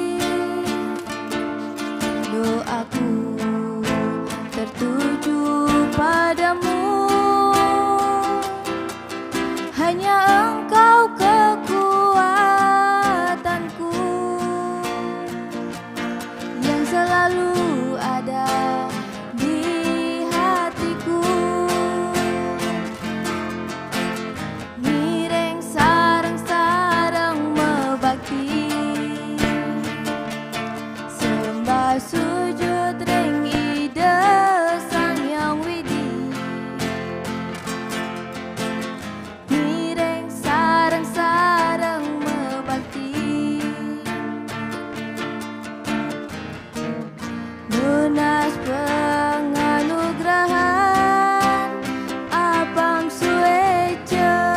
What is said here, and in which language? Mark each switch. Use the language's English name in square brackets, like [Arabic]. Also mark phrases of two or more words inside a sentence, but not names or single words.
[Indonesian] doaku tertuju padamu. Hanya Engkau kekuatanku yang selalu ada di hatiku. [Balinese] Mireng sareng-sareng mebakti, sembah sujud ring ide Sang Hyang Widi, mireng sareng-sareng mebakti, lunas penganugerahan Apang Sueca.